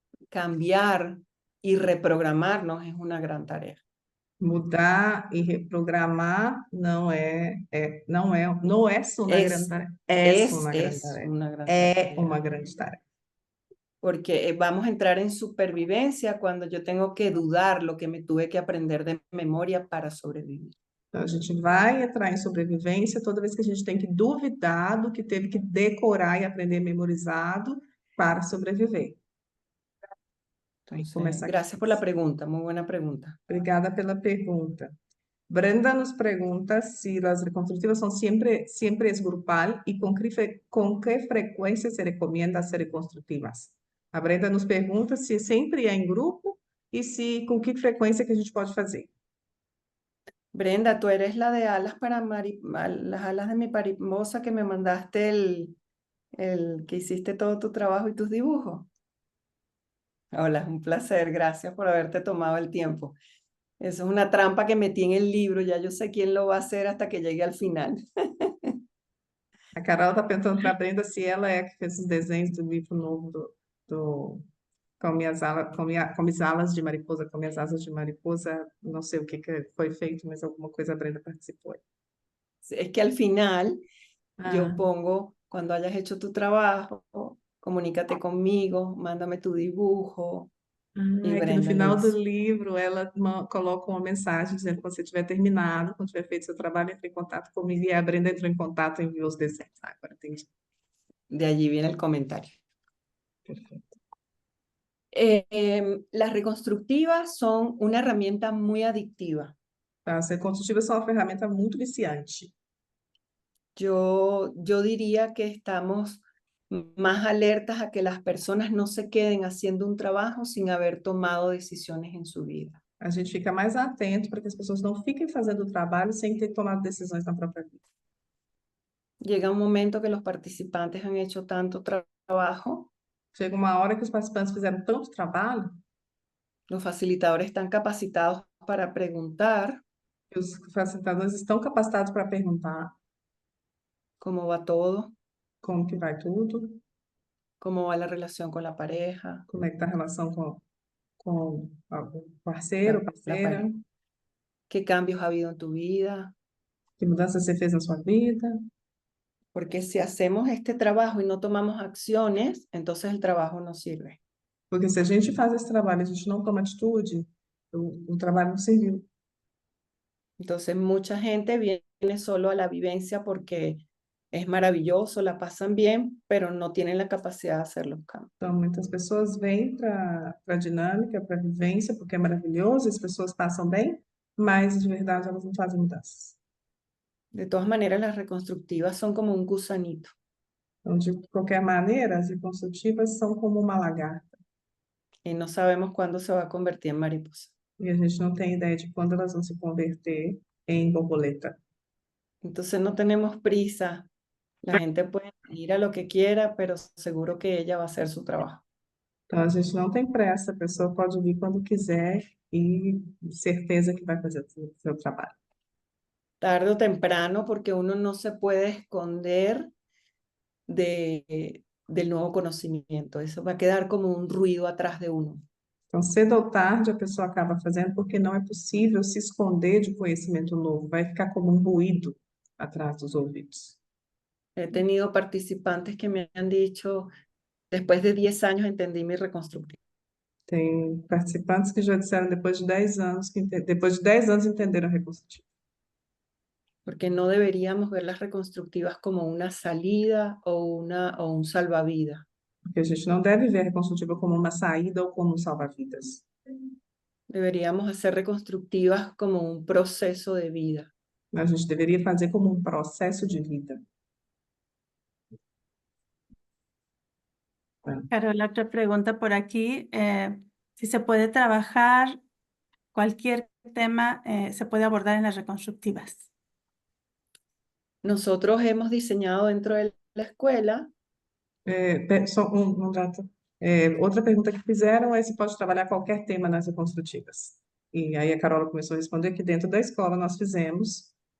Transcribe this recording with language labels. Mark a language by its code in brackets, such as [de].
[es] Cambiar y reprogramarnos es una gran tarea. [pt] Mudar e reprogramar não é só uma grande tarefa. É uma grande [es] Es [pt] tarefa. [es] una gran [pt] É [es] tarea. [pt] uma grande tarefa. [es] Porque vamos a entrar en supervivencia cuando yo tengo que dudar lo que me tuve que aprender de memoria para sobrevivir. [pt] Então, a gente vai entrar em sobrevivência toda vez que a gente tem que duvidar do que teve que decorar e aprender memorizado para sobreviver. Vamos começar aqui. [es] Gracias por la pregunta, muy buena pregunta. [pt] Obrigada pela pergunta. Brenda nos pergunta se as reconstrutivas são sempre grupal e com que frequência se recomenda as reconstrutivas. A Brenda nos pergunta se sempre é em grupo e se com que frequência que a gente pode fazer. [es] Brenda, tú eres la de alas para las alas de mi mariposa que me mandaste el que hiciste todo tu trabajo y tus dibujos. Hola, es un placer, gracias por haberte tomado el tiempo. Eso es una trampa que metí en el libro, ya yo sé quién lo va a hacer hasta que llegue al final. [pt] A Carol está perguntando para a Brenda se ela é que fez os desenhos do livro novo com minhas alas de mariposa, com minhas asas de mariposa. Não sei o que foi feito, mas alguma coisa a Brenda participou. [es] Es que al final yo Ah. pongo, cuando hayas hecho tu trabajo, comunícate conmigo, mándame tu dibujo. [pt] É que no final do livro ela coloca uma mensagem dizendo que quando você tiver terminado, quando tiver feito seu trabalho, entre em contato comigo. E a Brenda entrou em contato e enviou os desenhos. Ah, agora entendi. [es] De allí viene el comentario. [pt] Perfeito. [es] Las reconstructivas son una herramienta muy adictiva. [pt] As reconstrutivas são uma ferramenta muito viciante. [es] Yo diría que estamos más alertas a que las personas no se queden haciendo un trabajo sin haber tomado decisiones en su vida. [pt] A gente fica mais atento para que as pessoas não fiquem fazendo o trabalho sem ter tomado decisões na própria vida. [es] Llega un momento que los participantes han hecho tanto trabajo, [pt] Chega uma hora que os participantes fizeram tanto trabalho [es] los facilitadores están capacitados para preguntar [pt] que os facilitadores estão capacitados para perguntar [es] cómo va todo, [pt] como que vai tudo, [es] cómo va la relación con la pareja, [pt] como é que está a relação com o parceiro, [es] la [pt] parceira, [es] pareja, qué cambios ha habido en tu vida. [pt] que mudanças você fez na sua vida. [es] Porque si hacemos este trabajo y no tomamos acciones, entonces el trabajo no sirve. [pt] Porque se a gente faz esse trabalho e a gente não toma atitude, o trabalho não serviu. [es] Entonces mucha gente viene solo a la vivencia porque es maravilloso, la pasan bien, pero no tienen la capacidad de hacer los cambios. [pt] Então, muitas pessoas vêm para a dinâmica, para a vivência, porque é maravilhoso, as pessoas passam bem, mas de verdade elas não fazem mudanças. [es] De todas maneras, las reconstructivas son como un gusanito. [pt] Então, de qualquer maneira, as reconstrutivas são como uma lagarta. [es] Y no sabemos cuándo se va a convertir en mariposa. [pt] E a gente não tem ideia de quando elas vão se converter em borboleta. [es] Entonces no tenemos prisa. La gente puede ir a lo que quiera, pero seguro que ella va a hacer su trabajo. [pt] Então, a gente não tem pressa, a pessoa pode vir quando quiser e certeza que vai fazer o seu trabalho. [es] Tarde o temprano, porque uno no se puede esconder del nuevo conocimiento. Eso va a quedar como un ruido atrás de uno. [pt] Então, cedo ou tarde, a pessoa acaba fazendo porque não é possível se esconder de conhecimento novo, vai ficar como um ruído atrás dos ouvidos. [es] He tenido participantes que me han dicho, después de 10 años entendí mi reconstructiva. [pt] Tem participantes que já disseram depois de 10 anos, depois de 10 anos entenderam a reconstrutiva. [es] Porque no deberíamos ver las reconstructivas como una salida o un salvavidas. [pt] Porque a gente não deve ver a reconstrutiva como uma saída ou como um salva-vidas. [es] Deberíamos hacer reconstructivas como un proceso de vida. [pt] A gente deveria fazer como um processo de vida. [es] Carola, otra pregunta por aquí. Si se puede trabajar cualquier tema, se puede abordar en las reconstructivas. Nosotros hemos diseñado dentro de la escuela [pt] Só dato. Outra pergunta que fizeram é se pode trabalhar qualquer tema nas reconstrutivas. E aí a Carola começou a responder que dentro da escola nós fizemos,